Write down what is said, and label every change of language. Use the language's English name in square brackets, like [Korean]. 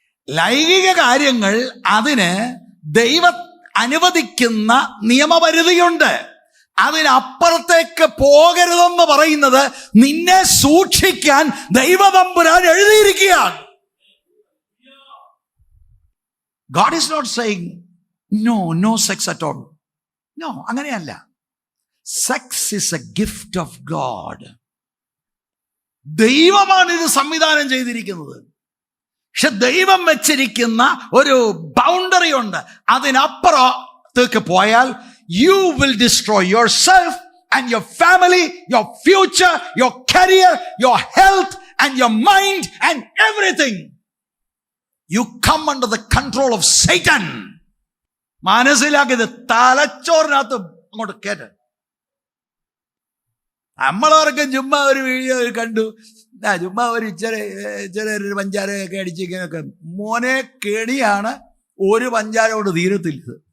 [Malayalam] ലൈംഗിക കാര്യങ്ങൾ അതിന് ദൈവം അനുവദിക്കുന്ന നിയമപരിധിയുണ്ട്. അതിനപ്പുറത്തേക്ക് പോകരുതെന്ന് പറയുന്നത് നിന്നെ സൂക്ഷിക്കാൻ ദൈവതമ്പുരാൻ എഴുതിയിരിക്കുകയാണ്. [English] God is not saying no sex at all. No, [Malayalam] അങ്ങനെയല്ല. [English] Sex is a gift of God. [Malayalam] ദൈവമാണ് ഇത് സംവിധാനം ചെയ്തിരിക്കുന്നത്. പക്ഷെ ദൈവം വെച്ചിരിക്കുന്ന ഒരു ബൗണ്ടറി ഉണ്ട്. അതിനപ്പുറത്തേക്ക് പോയാൽ [English] you will destroy yourself and your family, your future, your career, your health and your mind and everything. You come under the control of Satan. [Malayalam] മനസ്സിലാക്കിയത് തലച്ചോറിനകത്ത് അങ്ങോട്ട് കേട്ട്. നമ്മളവർക്കും ചുമ്മാ ഒരു വീഡിയോ കണ്ടു, ചുമ്മാ ഒരു ചെറിയൊരു പഞ്ചാരയൊക്കെ അടിച്ചിരിക്കുന്നൊക്കെ. മോനെ, കെണിയാണ്. ഒരു പഞ്ചാര കൊണ്ട് തീരത്തില്ല.